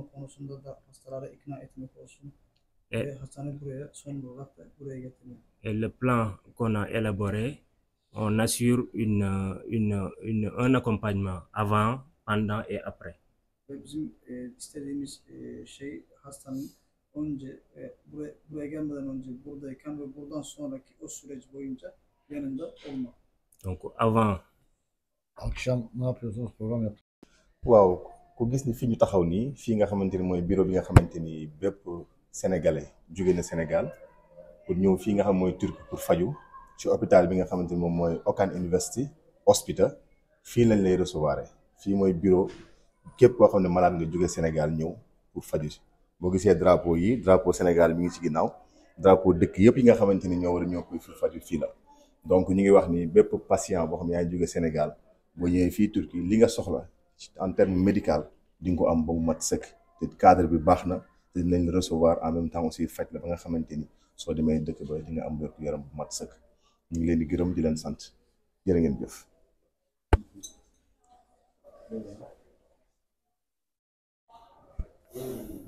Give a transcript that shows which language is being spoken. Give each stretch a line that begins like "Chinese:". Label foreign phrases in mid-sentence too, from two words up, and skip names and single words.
French: Et le plan qu'on a élaboré, on assure un accompagnement avant, pendant et après.
Turkish: Bizim istediğimiz şey hastanın buraya gelmeden önce buradayken ve buradan sonraki o süreç boyunca yanında olmak.
French: Donc avant.
Turkish: Akşam ne yapıyorsunuz? Program yaptık.
Wolof: waaw ku gis ni fii ñu taxaw nii fii nga xamante ni mooy bureau bi nga xamante ni bépp sénégalais jóge na Sénégal pour ñëw fii nga xam mooy Turquie pour faju ci hôpital bi nga xamante ni moom mooy Okan University Hospital fii lañ lay recevoir fii mooy bureau képp koo xam ne malade nga jóge Sénégal ñëw pour faju si boo gisee drapeau yi drapeau Sénégal mi ngi ci ginnaaw drapeau dëkk yëpp yi nga xamante ni ñoo war a ñëw pour faju fii la donc ñu ngi wax ni bépp patient boo xam ne yaa ngi jóge Sénégal boo ñëwee fii Turquie li nga soxla
French: en terme médical
Wolof: di nga ko am ba mu mat sëkk te cadre bi baax na te dinañ
French: recevoir en même temps aussi
Wolof: faj la ba nga xamante ni soo demee dëkk ba di nga am wér gu yaram bu mat sëkk ñu ngi leen di gërëm di leen sant jërë ngeen jëf.
English: Thank you.